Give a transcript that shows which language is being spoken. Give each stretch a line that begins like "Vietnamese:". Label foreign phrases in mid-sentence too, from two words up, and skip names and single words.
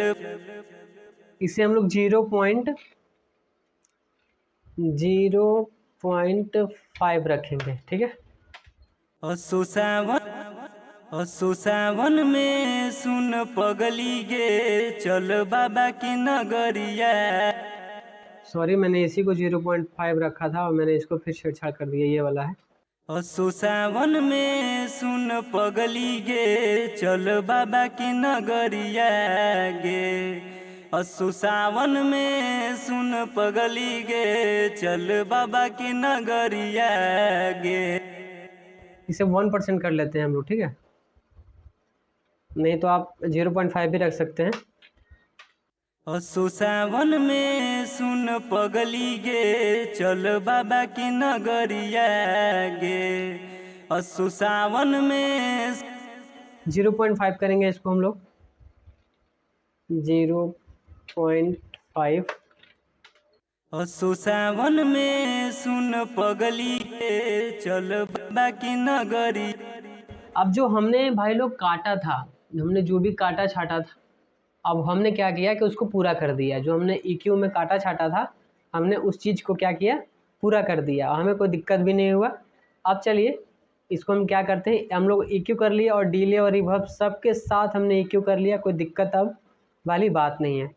Hindi: इसे हम लोग 0.05 रखेंगे। ठीक है,
Angika: असो सावन में सुन पगली गे चल बाबा की नगरिया।
Hindi: सॉरी मैंने इसी को 0.5 रखा था और मैंने इसको फिर छेड़छाड़ कर दिया, ये वाला है।
Angika: असो सावन में सुन पगली गे चल बाबा की नगरिया गे। असु सावन में सुन पगली गे चल बाबा की नगरिया गे।
Hindi: इसे 1% कर लेते हैं हम लोग, ठीक है, नहीं तो आप 0.5 भी रख सकते हैं।
Angika: असु सावन में सुन पगली गे चल बाबा की नगरिया गे। असु सावन में
Hindi: 0.5 करेंगे इसको हम लोग, 0.5।
Angika: असु सावन में सुन पगली गे चल बाबा की नगरी।
Hindi: अब जो हमने भाई लोग काटा था, हमने जो भी काटा छाटा था, अब हमने क्या किया कि उसको पूरा कर दिया। जो हमने EQ में काटा छाटा था, हमने उस चीज़ को क्या किया, पूरा कर दिया, हमें कोई दिक्कत भी नहीं हुआ। अब चलिए इसको हम क्या करते हैं, हम लोग EQ कर लिया और डिले और रिवर्ब सबके साथ हमने EQ कर लिया, कोई दिक्कत अब वाली बात नहीं है।